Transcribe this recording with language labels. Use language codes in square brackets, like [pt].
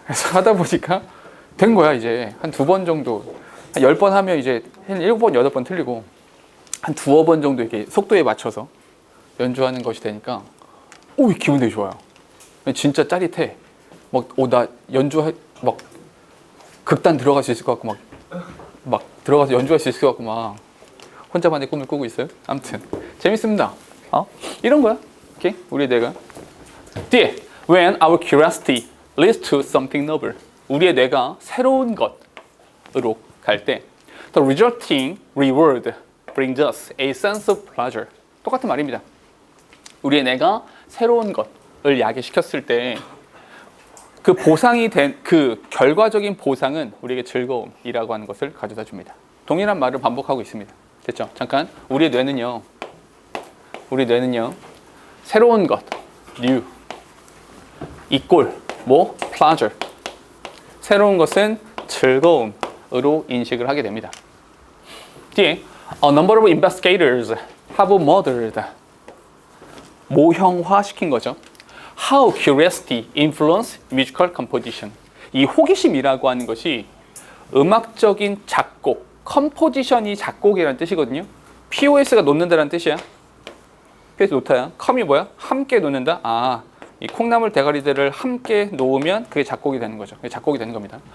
[ko] 그래서 하다 보니까 된 거야. 이제 한 2번 정도, 한 10번 하면 이제 한 7번, 8번 틀리고 한 2번 정도 이렇게 속도에 맞춰서 연주하는 것이 되니까 기분 되게 좋아요. 진짜 짜릿해. 나 연주해 막 극단 들어갈 수 있을 것 같고 막 들어가서 연주할 수 있을 것 같고 막 혼자만의 꿈을 꾸고 있어요. 아무튼 재밌습니다. 이런 거야. 오케이? 우리 뇌가 뒤에 [en] when our curiosity leads to something novel. [ko] 우리의 뇌가 새로운 것으로 갈 때 [en] the resulting reward brings us a sense of pleasure. [ko] 똑같은 말입니다. 우리의 뇌가 새로운 것을 야기시켰을 때 그 보상이 된 그 결과적인 보상은 우리에게 즐거움이라고 하는 것을 가져다 줍니다. 동일한 말을 반복하고 있습니다. 됐죠? 잠깐. 우리 뇌는요 새로운 것, [en] new equal pleasure. [ko] 새로운 것은 즐거움으로 인식을 하게 됩니다. 뒤에 [en] a number of investigators have modeled [ko] 모형화시킨 거죠. [en] How curiosity influence musical composition. [ko] 이 호기심이라고 하는 것이 음악적인 작곡, 컴포지션이 작곡이라는 뜻이거든요. POS가 놓는다라는 뜻이야. POS 놓다야. 컴이 뭐야? 함께 놓는다. 이 콩나물 대가리들을 함께 놓으면 그게 작곡이 되는 거죠. 그게 작곡이 되는 겁니다.